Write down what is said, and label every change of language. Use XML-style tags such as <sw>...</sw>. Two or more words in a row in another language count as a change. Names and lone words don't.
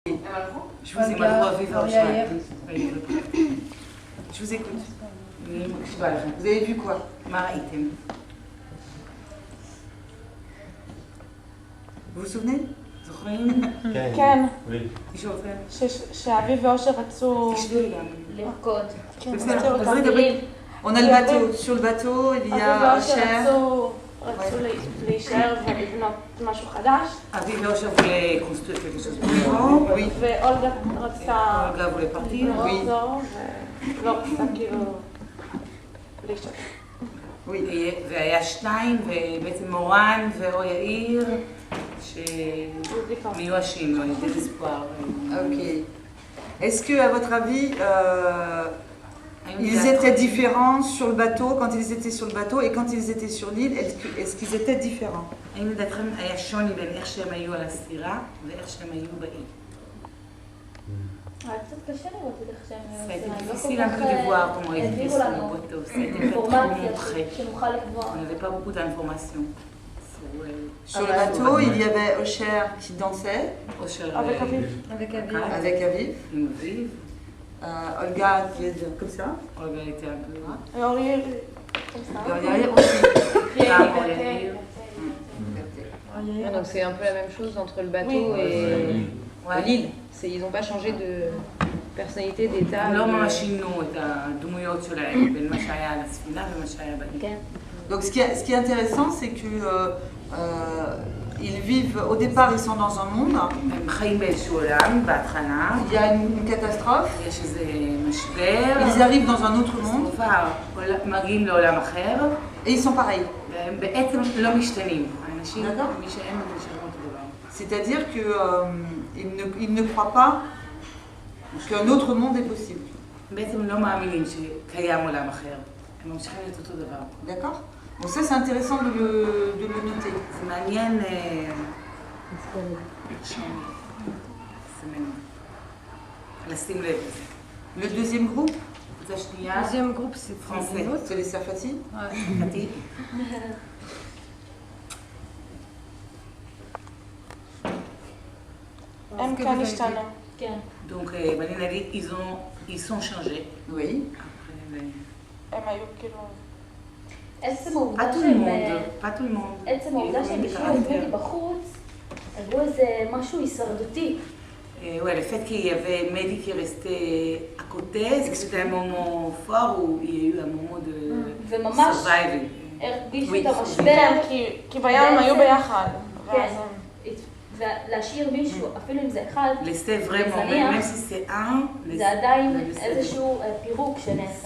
<fr>Je vous écoute. Vous avez vu quoi? Vous vous souvenez?</fr> <he>כן. מישהו רוצה? שאביב ואושר רצו לרקוד.</he> <fr>On a le bateau. Sur le bateau, il y</fr> <he>אביב</he> <fr>a</fr> <he>ואושר</he> <fr>Cher.</fr> <he>רצו להישאר ולבנות משהו חדש.</he> <fr>Aviv et Osher voulaient construire quelque chose de nouveau. Oui.</fr> <he>ואולגה רצתה</he> <fr>Olga voulait partir. Oui.</fr> <he>לחזור ולא רצתה כאילו להישאר. Oui. והיה שניים, ובעצם מורן ואור יאיר, שמיואשים, לא,</he> <fr>des espoirs. Ok. Est-ce que, à votre avis, ils étaient différents sur le bateau, quand ils étaient sur le bateau, et quand ils étaient sur l'île, est-ce qu'ils étaient différents?</fr> <he>האם לדעתכם היה שוני בין איך שהם היו על הסירה ואיך שהם היו באי? היה קצת קשה לראות את איך שהם</he> <fr>C'était difficile un peu de voir comment ils étaient sur le bateau. C'était pas trop montré.</fr> <he>שנוכל לקבוע.</he> <fr>On n'avait pas beaucoup d'informations. Sur le bateau, il y avait Osher qui dansait. avec Aviv. Avec Aviv. Olga qui est comme ça. Olga était un peu là. Et Auriel, comme ça. Et Auriel aussi. Donc c'est un peu la même chose entre le bateau et l'île. Ils n'ont pas changé de personnalité, d'état.</fr> <he>לא ממש שינו את הדמויות שלהם בין מה שהיה על הספינה ומה שהיה באי.</he> <fr>Donc ce qui est intéressant, c'est que ils vivent, au départ ils sont dans un monde, il y a une catastrophe, ils arrivent dans un autre monde, et ils sont pareils. C'est-à-dire qu'ils ne croient pas qu'un autre monde est possible. D'accord? Bon, ça c'est intéressant de le noter.</fr> <he>C'est מעניין. לשים לב.</he> <fr>Le deuxième groupe? Le deuxième groupe c'est français. C'est les Sarfati? Ouais.</fr> <he>הם כאן השתנו. כן.</he> <fr>Donc, ils sont changés. Oui.</fr> <he>הם היו כאילו... עצם העובדה שהם השאירו את בודי בחוץ, הראו איזה משהו הישרדותי.</he> <fr>Ouais, le fait qu'il y avait Mehdi qui restait à côté, c'est que c'était un moment fort où il y a eu un moment de surviving.</fr> <he>הרגישו את המשבר. כי בים הם היו ביחד. כן. ולהשאיר מישהו, אפילו אם זה אחד, זה עדיין איזשהו פירוק שנעשה.</he>